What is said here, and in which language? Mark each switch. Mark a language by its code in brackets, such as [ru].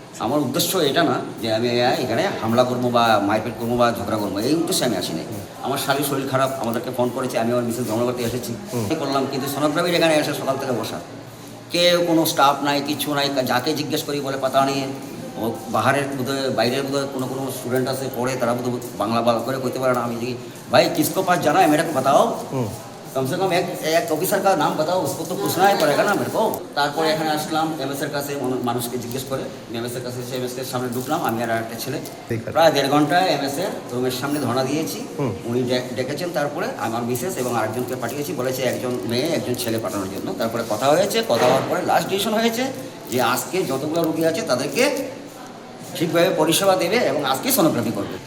[bn] আমার উদ্দেশ্য এটা না যে আমি এখানে হামলা করবো বা মারপিট করবো বা ঝগড়া করবো, এই উদ্দেশ্যে আমি আসিনি। আমার শালীর শরীর খারাপ, আমাদেরকে ফোন করেছে, আমি আমার মিসেস ভ্রমণ করতে এসেছি করলাম, কিন্তু সোনোগ্রাফির এখানে এসে সকাল থেকে বসা, কেউ কোনো স্টাফ নাই, কিছু নাই। যাকে জিজ্ঞেস করি বলে পাতা নিয়ে ও বাহারের বোধহয় বাইরের বোধহয় কোনো স্টুডেন্ট আছে পড়ে, তারা বোধহয় বাংলা ভালো করে কইতে পারে না। আমি দেখি ভাই [hi] किसको पास जाना है मेरे को बताओ, कम से कम एक ऑफिसर का नाम बताओ, उसको तो पूछना ही पड़ेगा ना मेरे को। [bn] তারপরে এখানে আসলাম এমএসের কাছে, মানুষকে জিজ্ঞেস করে এমএসের কাছে এসে এমএসের সামনে ঢুকলাম, আমি আর একটা ছেলে। প্রায় 1.5 ঘন্টা এমএসের রুমের সামনে ধর্ণা দিয়েছি। উনি ডেকেছেন, তারপরে আমার মিসেস এবং আরেকজনকে পাঠিয়েছি, বলেছে একজন মেয়ে একজন ছেলে পাঠানোর জন্য। তারপরে কথা হয়েছে, কথা হওয়ার পরে লাস্ট ডিসিশন হয়েছে যে আজকে যতগুলো রুগী আছে তাদেরকে ঠিকভাবে পরিষেবা দেবে এবং আজকে সোনোগ্রাফি করবে।